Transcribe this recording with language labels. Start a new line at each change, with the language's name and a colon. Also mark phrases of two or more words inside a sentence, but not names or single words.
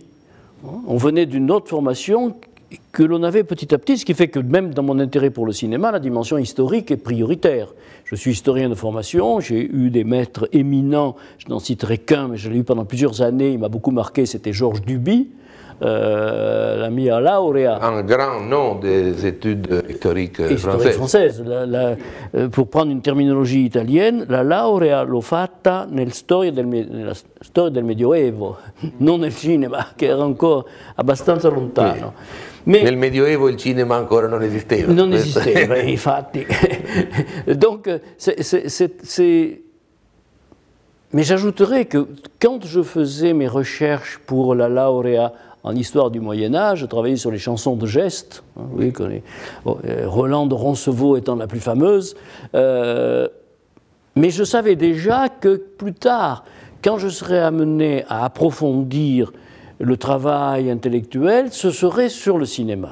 French: On venait d'une autre formation que l'on avait petit à petit, ce qui fait que même dans mon intérêt pour le cinéma, la dimension historique est prioritaire. Je suis historien de formation, j'ai eu des maîtres éminents, je n'en citerai qu'un, mais je l'ai eu pendant plusieurs années, il m'a beaucoup marqué, c'était Georges Duby,
Italian: la mia laurea.
French: Un grand nom des études historiques françaises. Pour prendre une terminologie italienne,
Italian: la laurea l'ho fatta nella storia del Medioevo, non nel cinema, che era ancora abbastanza lontano. Mais nel Medioevo il cinema ancora non esisteva. Non esisteva, infatti.
French: Donc, Mais j'ajouterais que quand je faisais mes recherches pour la lauréat en histoire du Moyen-Âge, je travaillais sur les chansons de geste, hein, oui, Roland de Roncevaux étant la plus fameuse, mais je savais déjà que plus tard, quand je serais amené à approfondir le travail intellectuel, ce serait sur le cinéma.